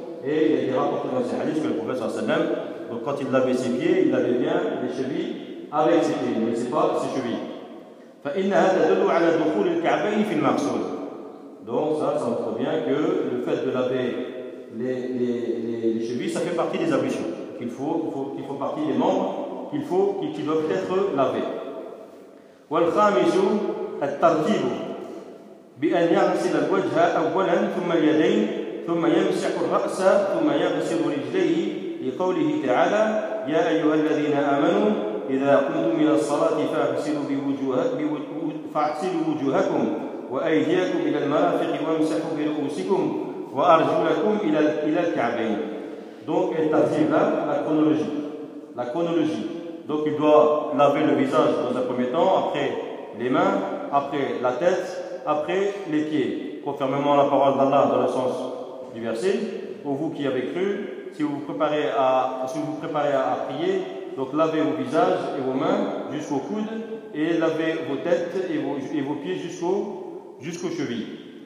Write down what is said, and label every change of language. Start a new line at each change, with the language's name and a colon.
French: Et il a été rapporté dans ces hadiths que le prophète sallallahu alayhi wa sallam, donc quand il lavait ses pieds, il lavait bien les chevilles avec ses pieds, mais c'est pas ses chevilles.
Arabic: فَإِنَّ هَذَا دَلُّ عَلَى دُخُولِ الْكَعْبَيْنِ فِي الْمَقْصُودِ.
French: Donc ça montre bien que le fait de laver les chevilles, ça fait partie des ablutions. Qu'il faut partie des membres, qui doivent être lavés.
Arabic: وَالْخَامِسُ التَّرْتِيبُ بِأَنْ يَغْسِلَ الْوَجْهَ أَوَّلًا ثُمَّ الْيَدَيْنِ ثُمَّ يَمْسَحُ الرَّأْسَ ثُمَّ يَغْسِلُ رِجْلَيْهِ لقوله تعالى يا أيها الذين آمنوا إذا قمتم إلى الصلاة فاغسلوا وجوهكم وأيديكم إلى المرافق وامسحوا برؤوسكم وأرجلكم إلى الكعبين.
French: Donc il t'arrive là la chronologie. La chronologie. Donc il doit laver le visage dans un premier temps, après les mains, après la tête, après les pieds, conformément à la parole d'Allah dans le sens du verset. Pour vous qui avez cru, si vous vous préparez à, prier, donc lavez vos visages et vos mains jusqu'aux coudes et lavez vos têtes et vos pieds jusqu'aux chevilles.